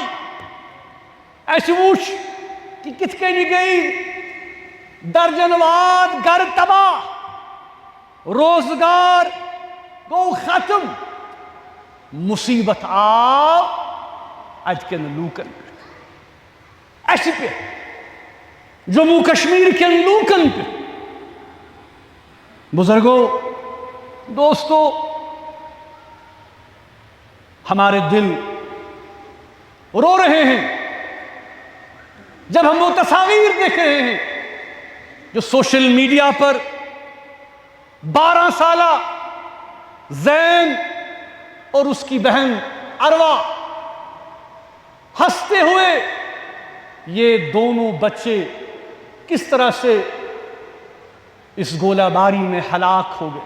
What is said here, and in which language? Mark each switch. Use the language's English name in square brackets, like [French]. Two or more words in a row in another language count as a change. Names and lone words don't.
[Kashmiri] اَسہِ وٕچھ کہِ کِتھ کٔنۍ گٔے درجن واد گرٕ تباہ، روزگار گوٚو ختم. مُصیٖبت آو اَتہِ کٮ۪ن لوٗکن پٮ۪ٹھ، اَسہِ پٮ۪ٹھ، جموں کشمیر کٮ۪ن لوٗکن پٮ۪ٹھ. بزرگو، [Urdu] دوستو، ہمارے دل رو رہے ہیں جب ہم وہ تصاویر دیکھ رہے ہیں جو [English] سوشل میڈیا [Urdu] پر 12 سالہ زین اور اس کی بہن اروا ہنستے ہوئے، یہ دونوں بچے کس طرح سے اس گولہ باری میں ہلاک ہو گئے.